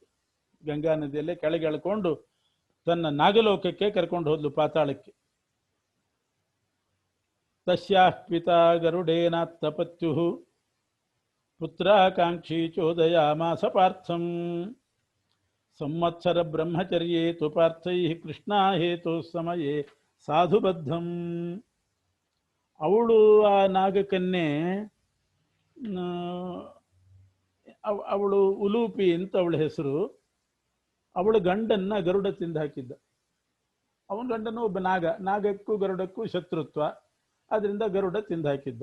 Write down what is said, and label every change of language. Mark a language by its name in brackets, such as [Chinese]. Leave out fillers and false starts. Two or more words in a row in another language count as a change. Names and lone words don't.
[Kannada] ಗಂಗಾ ನದಿಯಲ್ಲೇ ಕೆಳಗೆ ಎಳ್ಕೊಂಡು ತನ್ನ ನಾಗಲೋಕಕ್ಕೆ ಕರ್ಕೊಂಡು ಹೋದ್ಲು, ಪಾತಾಳಕ್ಕೆ. [Sanskrit] ತಸ್ಯಾಃ ಪಿತಾ ಗರುಡೇನಾತ್ತಪತ್ಯುಃ ಪುತ್ರಾಕಾಂಕ್ಷಿ ಚೋದಯಾಮಾಸ ಪಾರ್ಥಂ ಸಂವತ್ಸರ ಬ್ರಹ್ಮಚರ್ಯೇ ತು ಪಾರ್ಥೈಃ ಕೃಷ್ಣಾ ಹೇತು ಸಮಯೇ ಸಾಧುಬದ್ಧಂ. [Kannada] ಅವಳು ಆ ನಾಗಕನ್ಯೆ, ಅವಳು ಉಲೂಪಿ ಅಂತ ಅವಳ ಹೆಸರು. ಅವಳ ಗಂಡನ್ನ ಗರುಡ ತಿಂದು ಹಾಕಿದ್ದ. ಅವನ ಗಂಡನು ಒಬ್ಬ ನಾಗಕ್ಕೂ ಗರುಡಕ್ಕೂ ಶತ್ರುತ್ವ, ಅದರಿಂದ ಗರುಡ ತಿಂದು ಹಾಕಿದ್ದ.